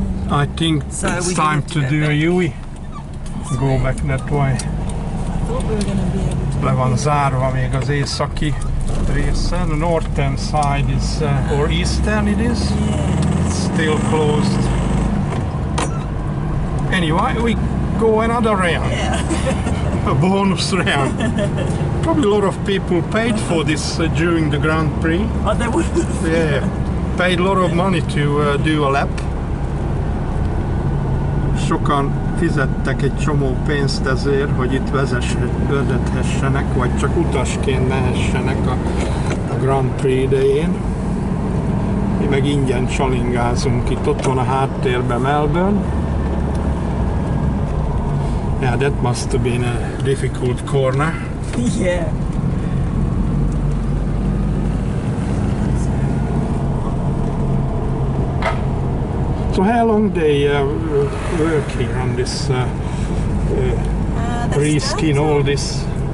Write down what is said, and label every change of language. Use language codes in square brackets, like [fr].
[en] I think it's time to do a U-ey. Go back that way. I thought we were going to be able to. [hu] Le van zárva még az északi része. [en] The northern side is, or eastern it is. Yeah. It's still closed. Anyway, we go another round. Yeah. A bonus round. Probably a lot of people paid for this during the Grand Prix. Oh, they would. Yeah, paid a lot of money to do a lap. [hu] Sokan fizettek egy csomó pénzt ezért, hogy itt vezethessenek, vagy csak utasként mehessenek a Grand Prix idején. Mi meg ingyen csalingázunk itt, ott van a háttérben Melbourne. [en] Yeah, that must have been a difficult corner. Yeah. So how long they work here on this reskin, all this?